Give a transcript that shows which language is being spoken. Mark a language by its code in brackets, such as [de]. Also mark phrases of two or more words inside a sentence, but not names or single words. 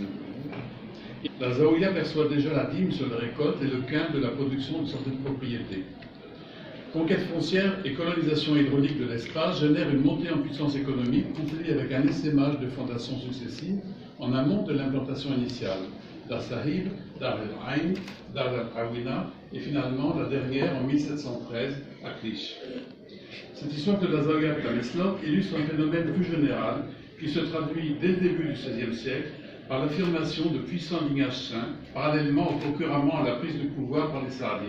[fr] La Zaouïa perçoit déjà la dîme sur les récoltes et le quin de la production de certaines propriétés. Conquête foncière et colonisation hydraulique de l'espace génèrent une montée en puissance économique couplée avec un essaimage de fondations successives en amont de l'implantation initiale. Dar Sahib, Dar el-Ain, Dar el-Awina et finalement la dernière en 1713 à Clich. Cette histoire de la Zaouïa de Tameslort illustre un phénomène plus général qui se traduit dès le début du XVIe siècle par l'affirmation de puissants lignages saints, parallèlement au procurement à la prise de pouvoir par les Saadiens.